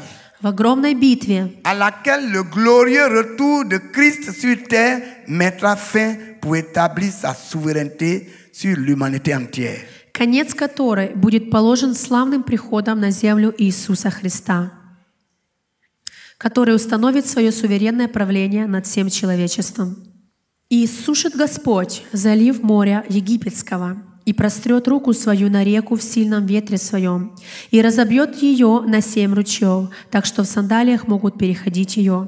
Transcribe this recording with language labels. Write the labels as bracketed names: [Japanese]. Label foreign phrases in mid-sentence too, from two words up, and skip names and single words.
[Russian] в огромной битве, [French] à laquelle le glorieux retour de Christ sur terre mettra fin pour établir sa souveraineté sur l'humanité entière. [Russian] конец которой будет положен славным приходом на землю Иисуса Христа, который установит свое суверенное правление над всем человечеством. «И иссушит Господь залив моря египетского, и прострет руку свою на реку в сильном ветре своем, и разобьет ее на 7 ручьев, так что в сандалиях могут переходить ее.